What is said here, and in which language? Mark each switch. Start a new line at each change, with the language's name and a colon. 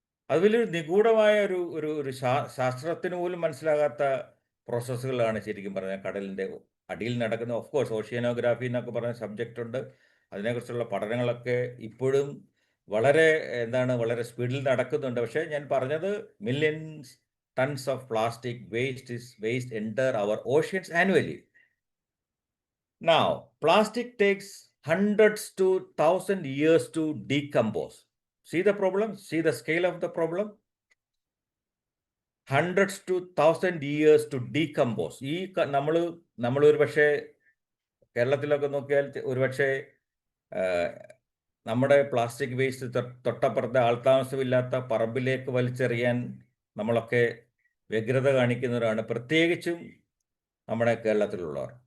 Malayalam: അത് വലിയൊരു നിഗൂഢമായ ഒരു ശാസ്ത്രത്തിന് പോലും മനസ്സിലാകാത്ത പ്രോസസ്സുകളാണ് ശരിക്കും പറഞ്ഞാൽ കടലിൻ്റെ അടിയിൽ നടക്കുന്നത്.
English: of course
Malayalam: ഓഷ്യനോഗ്രാഫി എന്നൊക്കെ പറഞ്ഞ സബ്ജക്റ്റ് ഉണ്ട്. അതിനെക്കുറിച്ചുള്ള പഠനങ്ങളൊക്കെ ഇപ്പോഴും വളരെ സ്പീഡിൽ നടക്കുന്നുണ്ട്. പക്ഷേ ഞാൻ പറഞ്ഞത്
English: Millions tons of plastic waste enter our oceans annually. Now, plastic takes hundreds to 1,000 years to decompose. See the problem? See the scale of the problem? Hundreds to 1,000 years to decompose.
Malayalam: ഈ നമ്മൾ ഒരു പക്ഷേ കേരളത്തിലൊക്കെ നോക്കിയാൽ ഒരുപക്ഷെ നമ്മുടെ plastic waste തൊട്ടപ്പുറത്തെ ആൾതാമസമില്ലാത്ത പറമ്പിലേക്ക് വലിച്ചെറിയാൻ നമ്മളൊക്കെ വ്യഗ്രത കാണിക്കുന്നവരാണ്, പ്രത്യേകിച്ചും നമ്മുടെ കേരളത്തിലുള്ളവർ.